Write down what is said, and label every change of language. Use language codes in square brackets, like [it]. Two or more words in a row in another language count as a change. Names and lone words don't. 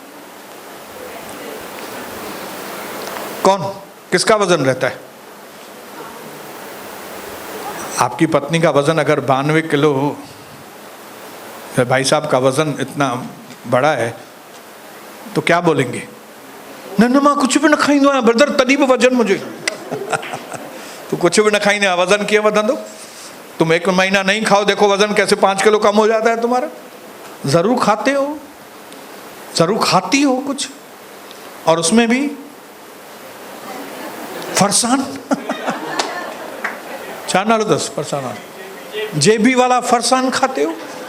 [hi] कौन, किसका वजन रहता है? आपकी पत्नी का वजन अगर 92 किलो हो, भाई साहब का वजन इतना बड़ा है, तो क्या बोलेंगे? [sd] न मां कुछ भी न खाईंदो आहियां ब्रदर, तॾहिं बि वजन [hi] मुझे तो कुछ भी [sd] न खाईंदे आहियां, वजन कीअं वधंदो? [hi] तुम 1 महीना नहीं खाओ, देखो वजन कैसे 5 किलो कम हो जाता है तुम्हारा। जरूर खाते हो, जरूर खाती हो कुछ, और उसमें भी फरसान चार नालो 10 फरसान, जेबी वाला फरसान खाते हो।